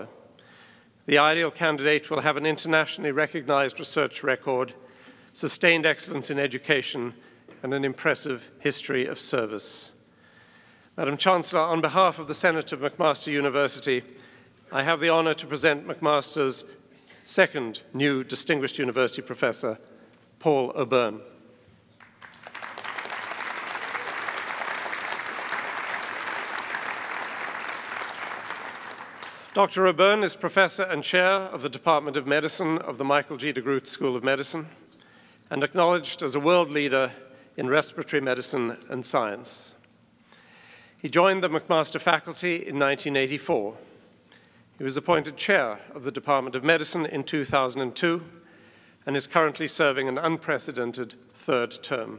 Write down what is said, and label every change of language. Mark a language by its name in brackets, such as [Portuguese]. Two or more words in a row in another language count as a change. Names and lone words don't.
[English] The ideal candidate will have an internationally recognized research record, sustained excellence in education, and an impressive history of service. Madam Chancellor, on behalf of the Senate of McMaster University, I have the honor to present McMaster's second new Distinguished University Professor, Paul O'Byrne. Dr. O'Byrne is Professor and Chair of the Department of Medicine of the Michael G. DeGroote School of Medicine and acknowledged as a world leader in respiratory medicine and science. He joined the McMaster faculty in 1984. He was appointed Chair of the Department of Medicine in 2002 and is currently serving an unprecedented third term.